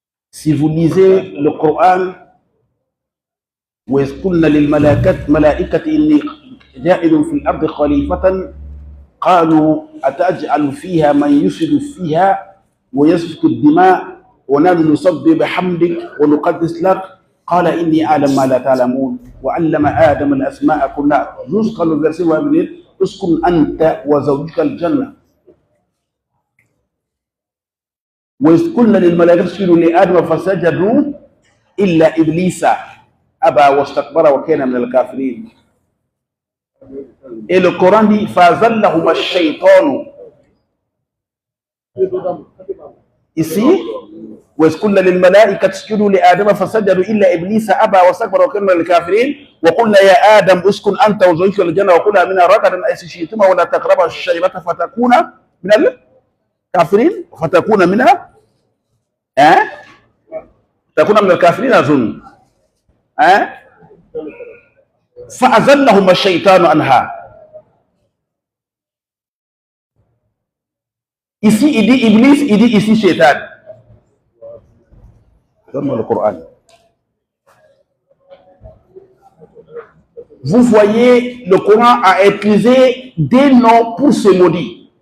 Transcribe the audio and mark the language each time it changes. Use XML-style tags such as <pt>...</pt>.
<fr>Si vous lisez le Coran,</fr> <ar>وَإِذْ قُلْنَا لِلْمَلَائِكَةِ إِنِّي جَاعِلٌ فِي الْأَرْضِ خَلِيفَةً قالوا أتجعل فيها من يفسد فيها ويسفك الدماء ونحن نسبح بحمدك ونقدس لك قال إني أعلم ما لا تعلمون وعلم آدم الأسماء كلها.</ar> <fr>Jusqu'à le verset où il va venir</fr> <ar>اسكن أنت وزوجك الجنة. وإذ قلنا للملائكة اسجدوا لآدم فسجدوا إلا إبليس أبى واستكبر وكان من الكافرين.</ar> <fr>Et le Coran dit</fr> <ar>فَأَزَلَّهُمَا الشَّيْطَانُ. Ici, وإذ قلنا للملائكة اسجدوا لآدم فسجدوا إلا إبليس أبى واستكبر وكان من الكافرين وقلنا يا آدم اسكن أنت وزوجك الجنة وكلا منها رغدا حيث شئتما ولا تقربا الشجرة فتكونا من الكافرين فتكون منها تكون من الكافرين أظن فأزلهما الشيطان عنها.</ar> <fr>Ici il dit Iblis, il dit ici Shaitan. Donne-moi le Coran. Vous voyez, le Coran a utilisé des noms pour ce maudit.</fr>